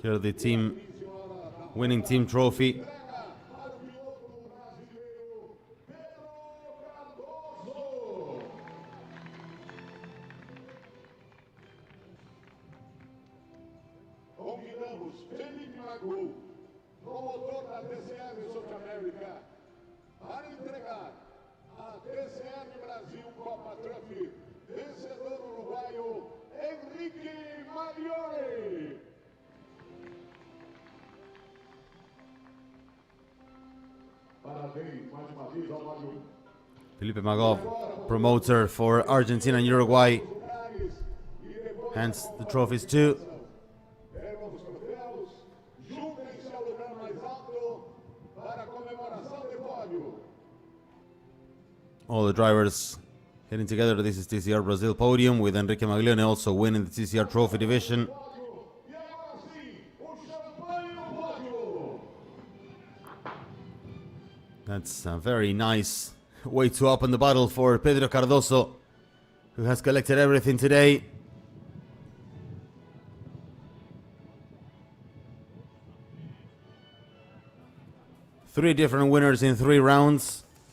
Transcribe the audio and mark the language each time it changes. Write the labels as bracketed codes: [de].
[en] Here the team winning team trophy. [pt] para o piloto brasileiro Pedro Cardoso. Convidamos Felipe Magu, promotor da TCR South America, para entregar a TCR Brasil Copa Trophy, vencedor uruguaio Henrique Marioni. Parabéns mais uma vez ao Marioni. [en] Felipe Magov, promoter for Argentina and Uruguay, hands the trophies to. [pt] Pegam os troféus, juntem-se ao lugar mais alto para a comemoração de pódio. [en] All the drivers heading together. This is TCR Brazil podium with Enrique Maglione also winning the TCR trophy division. [pt] E agora sim, o champanhe no pódio. [en] That's a very nice way to open the battle for Pedro Cardoso, who has collected everything today. Three different winners in 3 rounds.